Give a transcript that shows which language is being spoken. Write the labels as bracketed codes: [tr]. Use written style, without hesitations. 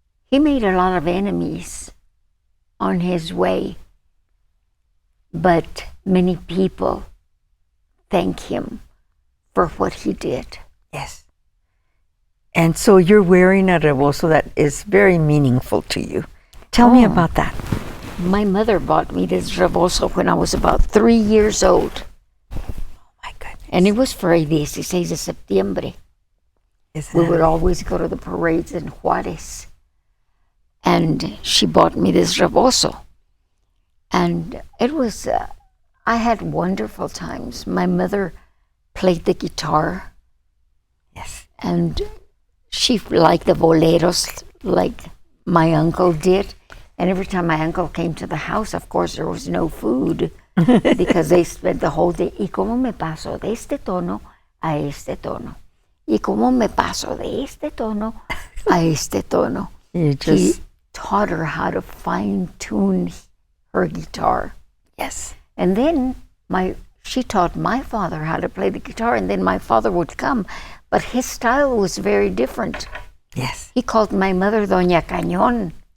[en] He made a lot of enemies on his way, but many people thank him for what he did. Yes. And so you're wearing a rebozo that is very meaningful to you. Tell me about that. My mother bought me this rebozo when I was about 3 years old. Oh my goodness. And it was for el 16 de septiembre. We would always go to the parades in Juarez. And she bought me this rebozo. And it was, I had wonderful times. My mother played the guitar. Yes. And she liked the boleros like my uncle did. And every time my uncle came to the house, of course, there was no food because they spent the whole day. [es] ¿Y cómo me paso de este tono a este tono? ¿Y cómo me paso de este tono a este tono? [en] He taught her how to fine-tune her guitar. Yes. And then she taught my father how to play the guitar, and then my father would come. But his style was very different. Yes. He called my mother Doña Cañón.